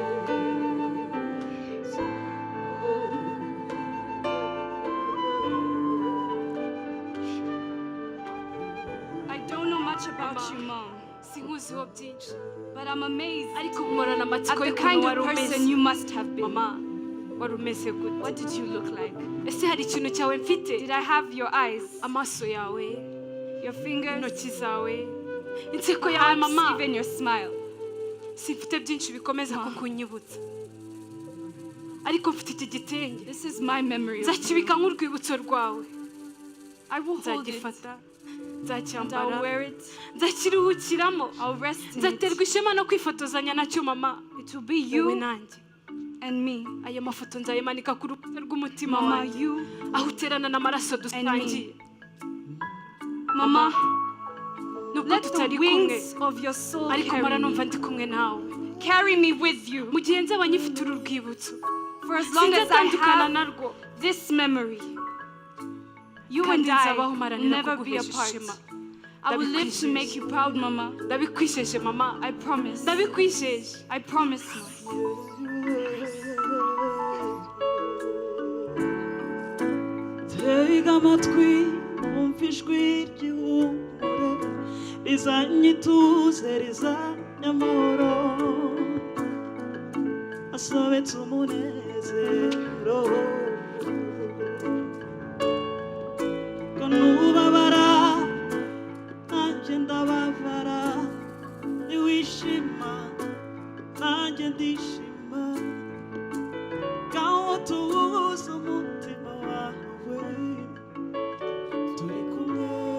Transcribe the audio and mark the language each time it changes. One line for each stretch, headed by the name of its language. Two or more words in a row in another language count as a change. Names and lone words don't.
English: I don't know much about you, Mom.
Kinyarwanda: Sinkuziho byinshi.
English: But I'm amazed at the kind of person you must have been.
Kinyarwanda: Mama, wari umeze gute?
English: What did you look like?
Kinyarwanda: Ese hari ikintu cyawe mfite?
English: Did I have your eyes?
Kinyarwanda: Amaso yawe,
English: your fingers,
Kinyarwanda: intoki zawe, inseko yawe, Mama,
English: even your smile.
Kinyarwanda: Simfite byinshi bikomeza kukunyibutsa. Ariko mfite iki gitenge.
English: This is my memory.
Kinyarwanda: Nzakibika nk'urwibutso rwawe.
English: I will hold it. Nzacyambara, I'll wear it. Nzakiruhukiramo. I'll rest in it.
Kinyarwanda: Nzaterwa ishema no kwifotozanya nacyo, Mama.
English: It will be you and me.
Kinyarwanda: Aya mafoto nzayimanika ku rukuta rw'umutima wawe, aho uterana n'amaraso dusangiye. Mama, nubwo tutari kumwe, ariko mpora numva ndi kumwe nawe.
English: Carry me with you.
Kinyarwanda: Mu gihe nzaba nyifite uru rwibutso.
English: For as long as I have this memory, you and I will never be apart. I will live to make you proud, Mama.
Kinyarwanda: Ndabikwisheje, Mama.
English: I promise. Ndabikwisheje. I promise you.
Kinyarwanda: Tega amatwi umva ijwi ry'ihumure rizanye ituze rizanye amahoro asobetse umunezero ko nubabara nanjye ndababara niwishima nanjye ndishima ngaho tuwuze umutima wawe turi kumwe.